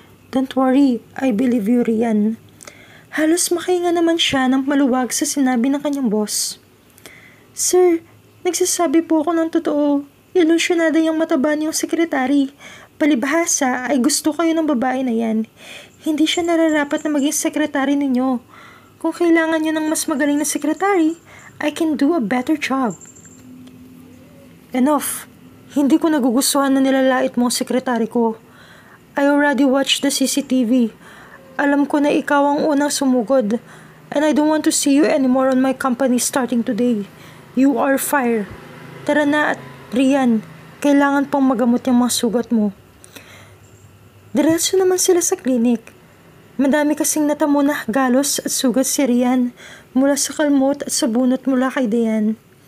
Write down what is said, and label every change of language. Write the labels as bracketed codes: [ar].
[en] Don't worry, I believe you, Rian. [tl] Halos makahinga naman siya ng maluwag sa sinabi ng kanyang boss. Sir, nagsasabi po ako ng totoo. Ilusyonada yung mataba niyong sekretary. Palibhasa ay gusto kayo ng babae na yan. Hindi siya nararapat na maging sekretary ninyo. Kung kailangan niyo ng mas magaling na sekretary, [en] I can do a better job. Enough. [tl] Hindi ko nagugustuhan na nilalait mo ang sekretary ko. [en] I already watched the CCTV. [tl] Alam ko na ikaw ang unang sumugod. [en] And I don't want to see you anymore on my company starting today. You are fired. [tl] Tara na at Rian, kailangan pang magamot yung mga sugat mo. Diretso naman sila sa klinik. Madami kasing natamo na galos at sugat si Rian mula sa kalmot at sa bunot mula kay Diane.